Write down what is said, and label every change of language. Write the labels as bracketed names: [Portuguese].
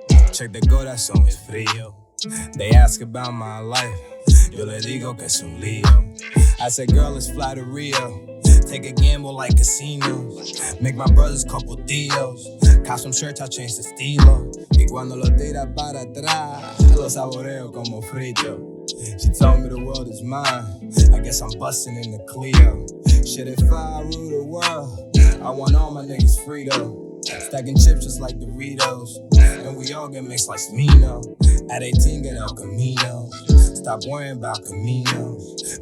[English] Check the [Spanish] corazón es frío. [English] They ask about my life. [Spanish] Yo le digo que es un lío. [English] I said, girl, let's fly to Rio. Take a gamble like casinos. Make my brothers couple deals. Cop some shirts, I'll change the estilo. [Spanish] Y cuando lo tira para atrás, lo saboreo como frito. [English] She told me the world is mine. I guess I'm busting in the Clio. Shit, if I rule the world, I want all my niggas free though. Stacking chips just like Doritos. And we all get mixed like Smino. At 18, get El Camino. Stop worrying about Caminos.